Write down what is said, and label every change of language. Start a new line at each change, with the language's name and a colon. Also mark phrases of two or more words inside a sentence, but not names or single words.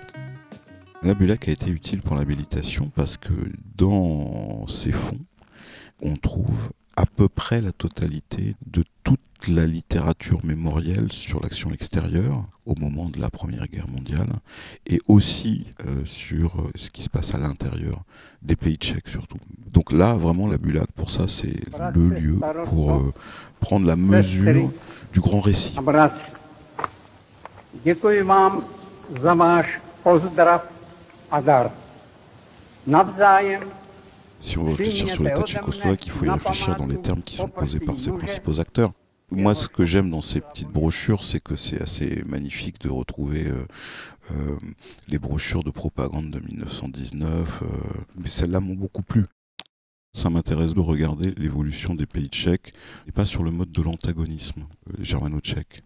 French: La BULAC a été utile pour l'habilitation parce que dans ses fonds, on trouve à peu près la totalité de toute la littérature mémorielle sur l'action extérieure au moment de la Première Guerre mondiale et aussi sur ce qui se passe à l'intérieur des pays tchèques surtout. Donc là, vraiment, la BULAC, pour ça, c'est le lieu pour prendre la mesure du grand récit.
Czech: Děkuji vám za váš pozdrav a dar. Navzájem.
French: Si on veut réfléchir sur l'État tchécoslovaque, il faut y réfléchir dans les termes qui sont posés par ses principaux acteurs. Moi, ce que j'aime dans ces petites brochures, c'est que c'est assez magnifique de retrouver les brochures de propagande de 1919, mais celles-là m'ont beaucoup plu. Ça m'intéresse de regarder l'évolution des pays tchèques, et pas sur le mode de l'antagonisme germano-tchèque.